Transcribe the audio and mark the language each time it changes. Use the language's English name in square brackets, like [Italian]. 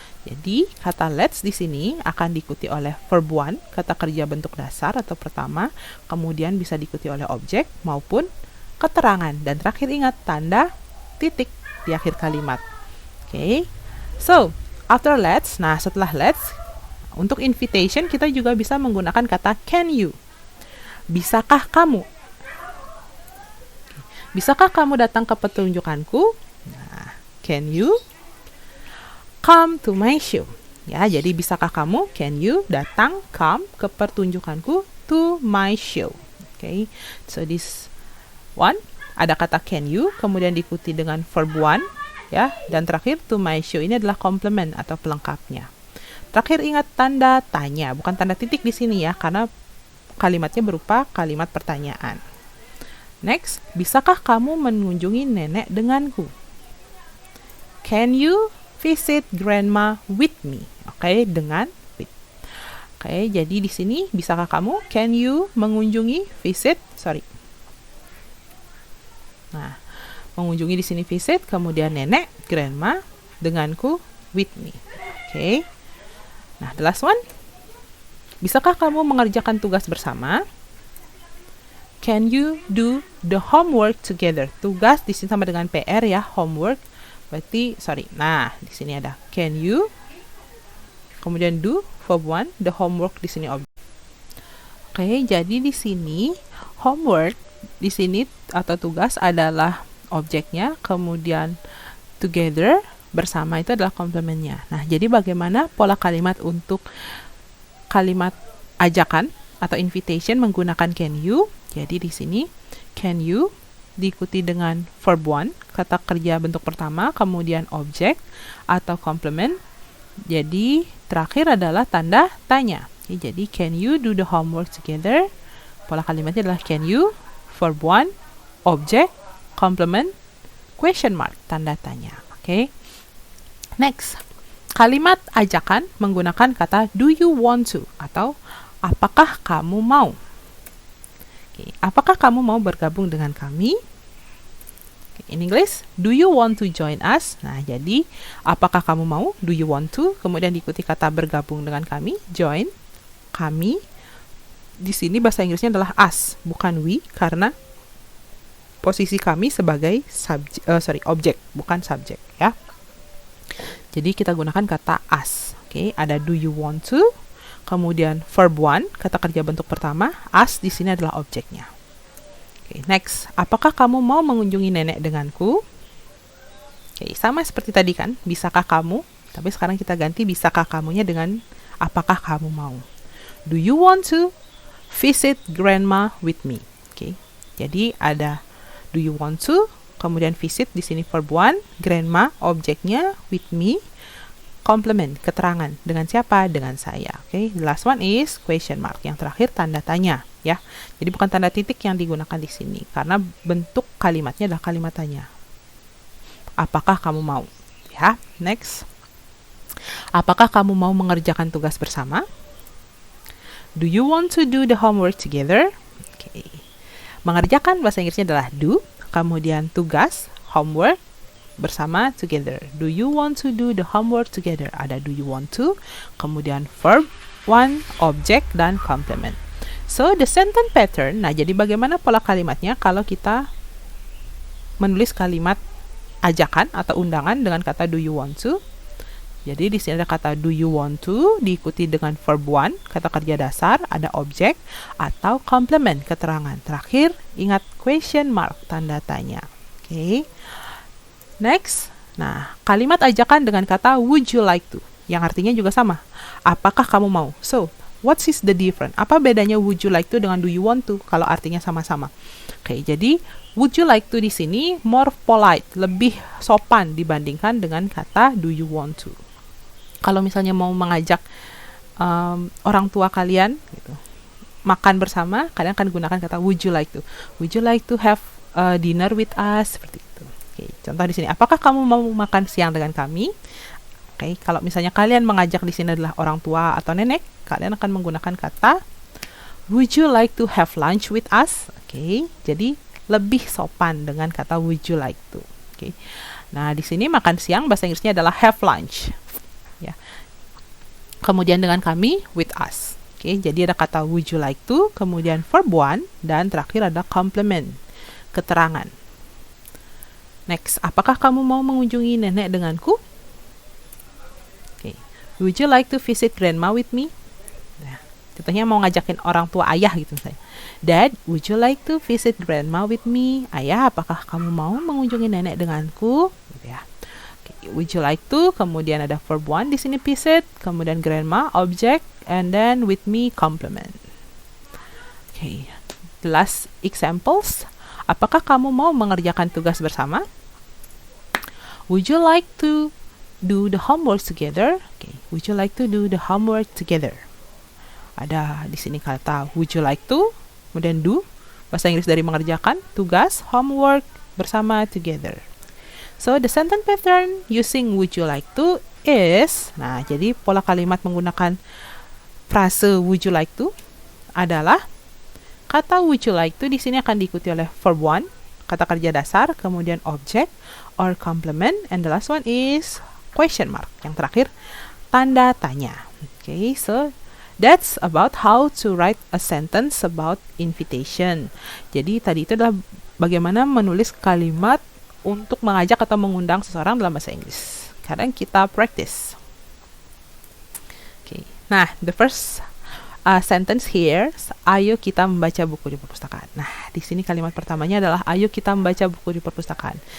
[Indonesian] Jadi, kata let's di sini akan diikuti oleh verb 1, kata kerja bentuk dasar atau pertama, kemudian bisa diikuti oleh objek maupun keterangan, dan terakhir ingat tanda titik di akhir kalimat. Oke. [English] So, after let's, [Indonesian] nah setelah let's, untuk invitation kita juga bisa menggunakan kata [English] can you. [Indonesian] Bisakah kamu? Bisakah kamu datang ke pertunjukanku? [English] Nah, can you come to my show? [Indonesian] Ya, jadi bisakah kamu, [English] can you, [Indonesian] datang, [English] come, [Indonesian] ke pertunjukanku, [English] to my show. Okay, so this one, [Indonesian] ada kata can you, kemudian diikuti dengan verb 1, ya, dan terakhir [English] to my show [Indonesian] ini adalah complement atau pelengkapnya. Terakhir ingat tanda tanya, bukan tanda titik di sini ya, karena kalimatnya berupa kalimat pertanyaan. Next, bisakah kamu mengunjungi nenek denganku? [English] Can you visit grandma with me? [Indonesian] Oke, dengan with. Oke, jadi di sini bisakah kamu? [English] Can you [Indonesian] mengunjungi [English] visit? [Indonesian] Nah, mengunjungi di sini visit, kemudian nenek, grandma, denganku, [English] with me. [Indonesian] Oke. Nah, [English] the last one. [Indonesian] Bisakah kamu mengerjakan tugas bersama? [English] Can you do the homework together? [Indonesian] Tugas di sini sama dengan PR ya, homework. Berarti, nah, di sini ada [English] can you, [Indonesian] kemudian do, [English] verb 1, the homework [Indonesian] di sini objek. Oke, jadi di sini homework di sini atau tugas adalah objeknya, kemudian together bersama itu adalah komplementnya. Nah, jadi bagaimana pola kalimat untuk kalimat ajakan atau invitation menggunakan can you? Jadi di sini [English] can you [Indonesian] diikuti dengan verb 1, kata kerja bentuk pertama, kemudian objek atau complement. Jadi terakhir adalah tanda tanya. Oke, jadi [English] can you do the homework together? [Indonesian] Pola kalimatnya adalah [English] can you, [Indonesian] verb 1, objek, complement, [English] question mark, [Indonesian] tanda tanya. Oke. Next, kalimat ajakan menggunakan kata [English] do you want to [Indonesian] atau apakah kamu mau? Oke, apakah kamu mau bergabung dengan kami? [English] In English, do you want to join us? [Indonesian] Nah, jadi apakah kamu mau? [English] Do you want to? [Indonesian] Kemudian diikuti kata bergabung dengan kami, join, kami. Di sini bahasa Inggrisnya adalah us, bukan we, karena posisi kami sebagai objek, bukan subjek ya. Jadi kita gunakan kata us. Oke, ada [English] do you want to? [Indonesian] Kemudian verb 1, kata kerja bentuk pertama, us di sini adalah objeknya. Oke, next, apakah kamu mau mengunjungi nenek denganku? Oke, sama seperti tadi kan, bisakah kamu? Tapi sekarang kita ganti bisakah kamunya dengan apakah kamu mau. [English] Do you want to visit grandma with me? [Indonesian] Oke, jadi ada [English] do you want to, [Indonesian] kemudian visit di sini verb 1, grandma objeknya, [English] with me, [Indonesian] complement, keterangan. Dengan siapa? Dengan saya. [English] Oke, the last one is question mark. [Indonesian] Yang terakhir tanda tanya ya. Jadi bukan tanda titik yang digunakan di sini karena bentuk kalimatnya adalah kalimat tanya. Apakah kamu mau? Ya, next. Apakah kamu mau mengerjakan tugas bersama? [English] Do you want to do the homework together? Oke. [Indonesian] Mengerjakan bahasa Inggrisnya adalah do, kemudian tugas, homework, bersama, together. [English] Do you want to do the homework together? [Indonesian] Ada [English] do you want to, [Indonesian] kemudian verb 1, objek, dan complement. [English] So, the sentence pattern, [Indonesian] nah jadi bagaimana pola kalimatnya kalau kita menulis kalimat ajakan atau undangan dengan kata [English] do you want to? [Indonesian] Jadi di sini ada kata [English] do you want to [Indonesian] diikuti dengan verb 1, kata kerja dasar, ada objek atau complement, keterangan. Terakhir, ingat [English] question mark, [Indonesian] tanda tanya. Oke. Next, nah kalimat ajakan dengan kata [English] would you like to, [Indonesian] yang artinya juga sama. Apakah kamu mau? [English] So, what is the difference? [Indonesian] Apa bedanya [English] would you like to [Indonesian] dengan [English] do you want to [Indonesian] kalau artinya sama-sama? Oke, jadi [English] would you like to [Indonesian] di sini [English] more polite, [Indonesian] lebih sopan dibandingkan dengan kata [English] do you want to. [Indonesian] Kalau misalnya mau mengajak orang tua kalian gitu, makan bersama, kalian akan gunakan kata [English] would you like to. Would you like to have dinner with us? [Indonesian] Seperti itu. Oke, contoh di sini, apakah kamu mau makan siang dengan kami? Oke, kalau misalnya kalian mengajak di sini adalah orang tua atau nenek, kalian akan menggunakan kata [English] would you like to have lunch with us? [Indonesian] Oke, jadi lebih sopan dengan kata [English] would you like to. [Indonesian] Oke. Nah, di sini makan siang bahasa Inggrisnya adalah [English] have lunch. [Indonesian] Ya. Kemudian dengan kami [English] with us. [Indonesian] Oke, jadi ada kata [English] would you like to, [Indonesian] kemudian verb 1, dan terakhir ada complement, keterangan. Next, apakah kamu mau mengunjungi nenek denganku? [English] Oke, would you like to visit grandma with me? [Indonesian] Nah, contohnya mau ngajakin orang tua ayah gitu misalnya. [English] Dad, would you like to visit grandma with me? [Indonesian] Ayah, apakah kamu mau mengunjungi nenek denganku? Gitu ya. [English] Okay, would you like to? [Indonesian] Kemudian ada [English] verb 1 [Indonesian] di sini [English] visit, [Indonesian] kemudian [English] grandma object, and then with me complement. Okay, the last examples. [Indonesian] Apakah kamu mau mengerjakan tugas bersama? [English] Would you like to do the homework together? Okay, would you like to do the homework together? [Indonesian] Ada di sini kata [English] would you like to, [Indonesian] kemudian do, bahasa Inggris dari mengerjakan, tugas, homework, bersama, together. [English] So, the sentence pattern using would you like to is, [Indonesian] nah jadi pola kalimat menggunakan frase [English] would you like to [Indonesian] adalah kata [English] would you like to [Indonesian] di sini akan diikuti oleh [English] verb 1, [Indonesian] kata kerja dasar, kemudian [English] object or complement, and the last one is question mark. [Indonesian] Yang terakhir tanda tanya. [English] Okay, so that's about how to write a sentence about invitation. [Indonesian] Jadi tadi itu adalah bagaimana menulis kalimat untuk mengajak atau mengundang seseorang dalam bahasa Inggris. Sekarang kita practice. Okay, Nah, [English] the first sentence here, [Indonesian] ayo kita membaca buku di perpustakaan. Nah, di sini kalimat pertamanya adalah ayo kita membaca buku di perpustakaan.